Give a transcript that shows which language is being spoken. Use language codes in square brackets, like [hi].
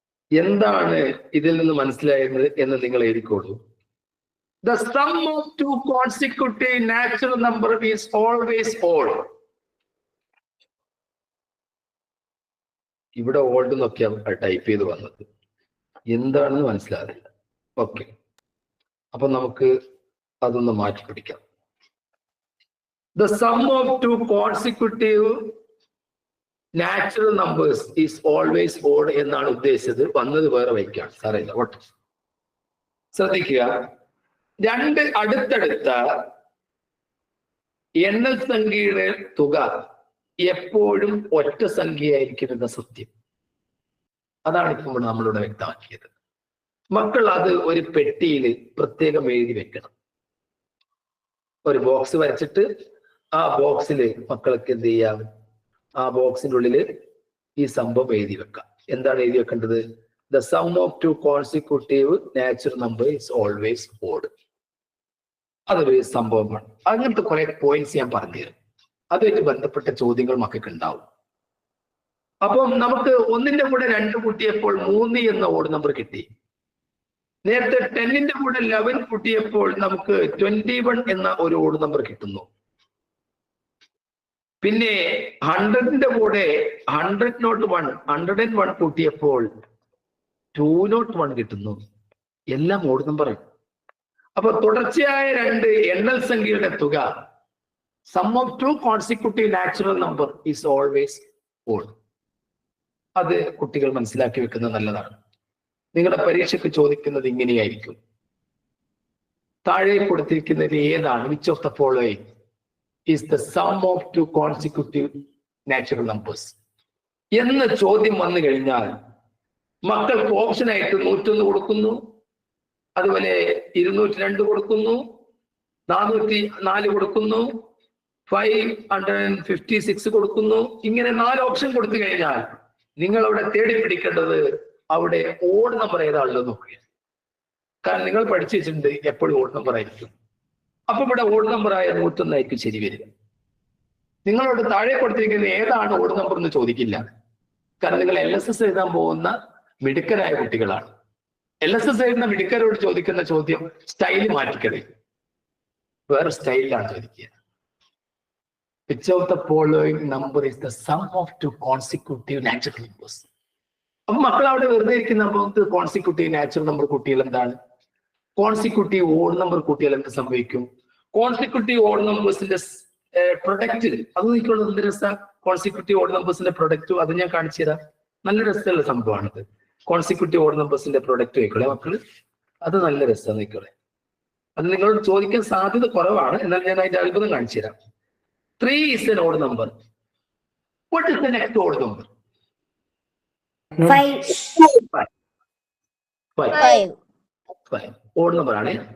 [ml] എന്താണ് ഇതിൽ നിന്ന് മനസ്സിലായത് എന്ന് നിങ്ങൾ എഴുതിക്കോളൂ. [en] The sum of 2 consecutive natural number is always odd. [ml] ഇവിടെ ഓൾഡ് നോക്കിയാൽ ടൈപ്പ് ചെയ്ത് വന്നത് എന്താണെന്ന് മനസ്സിലാകില്ല. ഓക്കെ, അപ്പൊ നമുക്ക് അതൊന്ന് മാറ്റി പിടിക്കാം. [en] The sum of 2 consecutive natural numbers is always odd [ml] എന്നാണ് ഉദ്ദേശിച്ചത്. വന്നത് വേറെ വയ്ക്കാണ്. സാറില്ല, ഓട്ടെ. ശ്രദ്ധിക്കുക. 2 അടുത്തടുത്ത എണ്ണൽ സംഖ്യയുടെ തുക എപ്പോഴും ഒറ്റ സംഖ്യയായിരിക്കും എന്ന സത്യം. അതാണ് ഇപ്പോൾ നമ്മളിവിടെ വ്യക്തമാക്കിയത്. മക്കൾ അത് ഒരു പെട്ടിയിൽ പ്രത്യേകം എഴുതി വെക്കണം. ഒരു ബോക്സ് വരച്ചിട്ട് ആ ബോക്സിൽ മക്കൾക്ക് എന്ത് ചെയ്യാം? ആ ബോക്സിന്റെ ഉള്ളിൽ ഈ സംഭവം എഴുതി വെക്കാം. എന്താണ് എഴുതി വെക്കേണ്ടത്? [en] The sum of 2 consecutive natural number is always odd. [ml] അതൊരു സംഭവമാണ്. അങ്ങനത്തെ കുറെ പോയിന്റ്സ് ഞാൻ പറഞ്ഞുതരും. അതുമായിട്ട് ബന്ധപ്പെട്ട ചോദ്യങ്ങൾ മക്കൾക്ക് ഉണ്ടാവും. അപ്പം നമുക്ക് 1ന്റെ കൂടെ 2 കൂട്ടിയപ്പോൾ 3 എന്ന ഓഡ് നമ്പർ കിട്ടി. നേരത്തെ 10ന്റെ കൂടെ 11 കൂട്ടിയപ്പോൾ നമുക്ക് 21 എന്ന ഒരു ഓഡ് നമ്പർ കിട്ടുന്നു. പിന്നെ 100ന്റെ കൂടെ 101 കൂട്ടിയപ്പോൾ 201 കിട്ടുന്നു. എല്ലാം ഓഡ് നമ്പറാണ്. അപ്പൊ തുടർച്ചയായ 2 എണ്ണൽ സംഖ്യയുടെ തുക [en] sum of 2 consecutive natural number is always odd. [ml] അത് കുട്ടികൾ മനസ്സിലാക്കി വെക്കുന്നത് നല്ലതാണ്. നിങ്ങളുടെ പരീക്ഷയ്ക്ക് ചോദിക്കുന്നത് ഇങ്ങനെയായിരിക്കും. താഴെ കൊടുത്തിരിക്കുന്നതിൽ ഏതാണ് [en] which of the following is the sum of two consecutive natural numbers [ml] എന്ന ചോദ്യം വന്നു കഴിഞ്ഞാൽ മക്കൾക്ക് ഓപ്ഷനായിട്ട് 101 കൊടുക്കുന്നു, അതുപോലെ 202 കൊടുക്കുന്നു, 404 കൊടുക്കുന്നു, 556 കൊടുക്കുന്നു. ഇങ്ങനെ 4 ഓപ്ഷൻ കൊടുത്തു കഴിഞ്ഞാൽ നിങ്ങൾ അവിടെ തേടി പിടിക്കേണ്ടത് അവിടെ ഓഡ് നമ്പർ ഏതാണല്ലോ നോക്കുക. കാരണം നിങ്ങൾ പഠിച്ചു വെച്ചിട്ടുണ്ട് എപ്പോഴും ഓഡ് നമ്പർ ആയിരിക്കും. അപ്പൊ ഇവിടെ ഓഡ് നമ്പർ ആയ 101 ആയിരിക്കും ശരി വരിക. നിങ്ങളോട് താഴെ കൊടുത്തിരിക്കുന്ന ഏതാണ് ഓഡ് നമ്പർ എന്ന് ചോദിക്കില്ല. കാരണം നിങ്ങൾ LSS എഴുതാൻ പോകുന്ന മിടുക്കരായ കുട്ടികളാണ്. LSS എഴുതുന്ന മിടുക്കരോട് ചോദിക്കുന്ന ചോദ്യം സ്റ്റൈൽ മാറ്റിക്കളെ, വേറെ സ്റ്റൈലിലാണ് ചോദിക്കുക. [en] Which of the following number is the sum of two consecutive natural numbers? [ml] അപ്പൊ മക്കൾ അവിടെ വെറുതെ ഇരിക്കുന്ന നമുക്ക് കോൺസിക്യൂട്ടീവ് നാച്ചുറൽ നമ്പർ കൂട്ടിയാൽ എന്താണ്, കോൺസിക്യൂട്ടീവ് ഓഡ് നമ്പർ കൂട്ടിയാൽ എന്ത് സംഭവിക്കും? കോൺസിക്യൂട്ടീവ് ഓഡ് നമ്പേഴ്സിന്റെ പ്രൊഡക്റ്റ് അത് നോക്കിയുള്ളത് എന്ത് രസം. കോൺസിക്യൂട്ടീവ് ഓഡ് നമ്പേഴ്സിന്റെ പ്രൊഡക്റ്റ് അത് ഞാൻ കാണിച്ചു തരാം. നല്ല രസമുള്ള സംഭവമാണിത്. കോൺസിക്യൂട്ടീവ് ഓഡ് നമ്പേഴ്സിന്റെ പ്രൊഡക്റ്റ് നോക്കിക്കോളെ മക്കള്, അത് നല്ല രസം നോക്കിക്കോളെ. അത് നിങ്ങളോട് ചോദിക്കാൻ സാധ്യത കുറവാണ്, എന്നാൽ ഞാൻ അതിന്റെ അത്ഭുതം കാണിച്ചു തരാം. [en] 3 is an odd number. What is the next odd number? 5. 5. Odd number [ml] ആണ്.